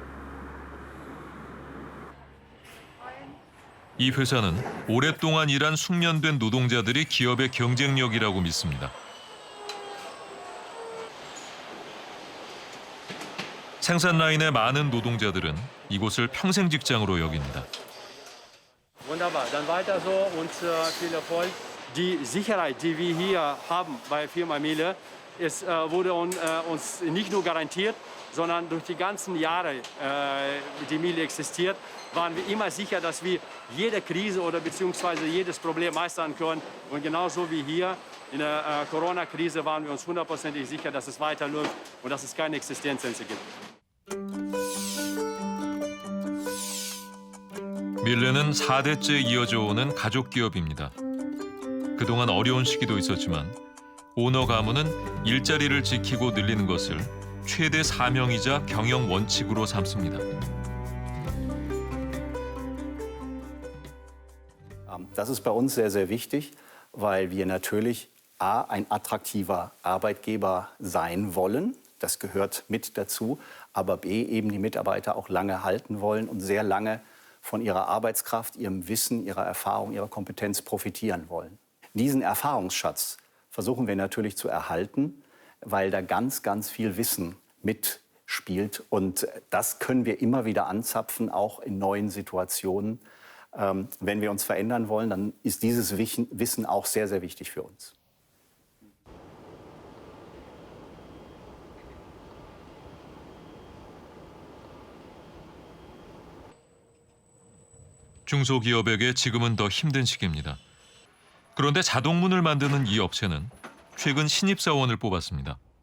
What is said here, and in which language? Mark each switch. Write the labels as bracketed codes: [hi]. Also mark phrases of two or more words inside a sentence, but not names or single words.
[ko] 이 회사는 오랫동안 일한 숙련된 노동자들이 기업의 경쟁력이라고 믿습니다. 생산 라인의 많은 노동자들은 이곳을 평생 직장으로 여깁니다. [de] Wunderbar, dann weiter so und viel Erfolg. Die Sicherheit, die wir hier haben bei Firma Miele, wurde uns nicht nur garantiert, sondern durch die ganzen Jahre, die Miele existiert, waren wir immer sicher, dass wir jede Krise oder beziehungsweise jedes Problem meistern können. Und genauso wie hier in der Corona-Krise waren wir uns hundertprozentig sicher, dass es weiterläuft und dass es keine Existenzängste gibt. [ko] 밀레는 4대째 이어져 오는 가족 기업입니다. 그동안 어려운 시기도 있었지만 오너 가문은 일자리를 지키고 늘리는 것을 최대 사명이자 경영 원칙으로 삼습니다. [de] Das ist bei uns sehr, sehr wichtig, weil wir natürlich A, ein attraktiver Arbeitgeber sein wollen. Das gehört mit dazu. Aber B, eben die Mitarbeiter auch lange halten wollen und sehr lange von ihrer Arbeitskraft, ihrem Wissen, ihrer Erfahrung, ihrer Kompetenz profitieren wollen. Diesen Erfahrungsschatz versuchen wir natürlich zu erhalten, weil da ganz, ganz viel Wissen mitspielt. Und das können wir immer wieder anzapfen, auch in neuen Situationen. Wenn wir uns verändern wollen, dann ist dieses Wissen auch sehr, sehr wichtig für uns. [ko] 중소기업에게 지금은 더 힘든 시기입니다. 그런데 자동문을 만드는 이 업체는 최근 신입사원을 뽑았습니다.